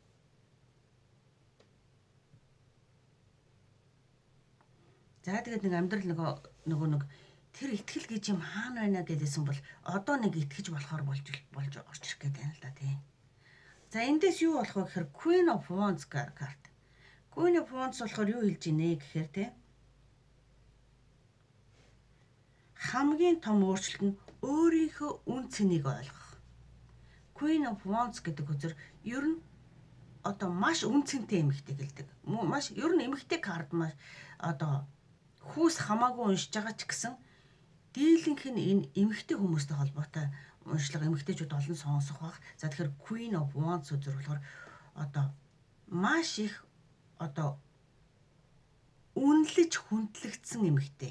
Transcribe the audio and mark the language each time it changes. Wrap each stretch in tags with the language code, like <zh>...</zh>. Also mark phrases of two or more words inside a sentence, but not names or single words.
<mn>За тэгээд нэг амьдрал нөгөө нэг тэр итгэл гэж юм хаана байна гэдээсэн бол одоо нэг итгэж болохоор болж орж ирэх гээд байна л да тийм. За эндээс юу болох вэ гэхээр Queen of Wands карт. Queen of Wands болохоор юу хэлж ийнэ гэхээр тийм хамгийн том өөрчлөлт нь өөрийнхөө үн цэнийг ойлгох. Queen of Wands гэдэг үзэр ер нь одоо маш үн цэнтэй эмэгтэй гэлдэг. Маш ер нь эмэгтэй карт маш одоо хүүс хамаагүй уншиж байгаа ч гэсэн дийлэнх нь энэ эмэгтэй хүмүүстэй холбоотой уншлага эмэгтэйчүүд олон сонсох бах. За тэгэхээр Queen of Wands үзэр болохоор одоо маш их одоо үнэлж хүндлэгдсэн эмэгтэй.</mn>